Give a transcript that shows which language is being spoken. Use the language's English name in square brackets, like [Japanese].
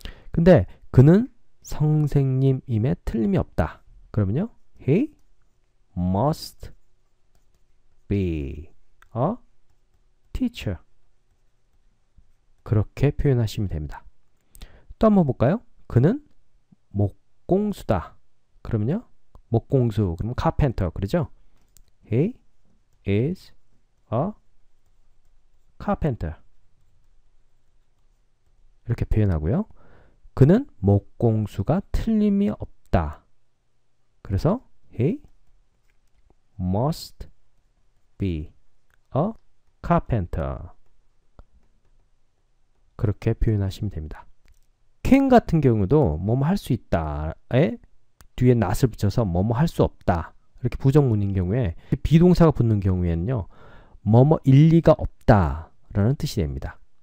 [Korean] 근데 그는 선생님임에 틀림이 없다, 그러면요, [English] he must be a teacher, [Korean] 그렇게 표현하시면 됩니다. 또 한번 볼까요? 그는 목공수다, 그러면요, 목공수, 그러면 carpenter, 그러죠? [English] he is a carpenter, [Korean] 이렇게 표현하고요. 그는 목공수가 틀림이 없다, 그래서 [English] he must be a carpenter, [Korean] 그렇게 표현하시면 됩니다. can 같은 경우도 뭐뭐 할 수 있다에 뒤에 not을 붙여서 뭐뭐 할 수 없다, 이렇게 부정문인 경우에, 비동사가 붙는 경우에는요, 뭐뭐 일리가 없다 라는 뜻이 됩니다.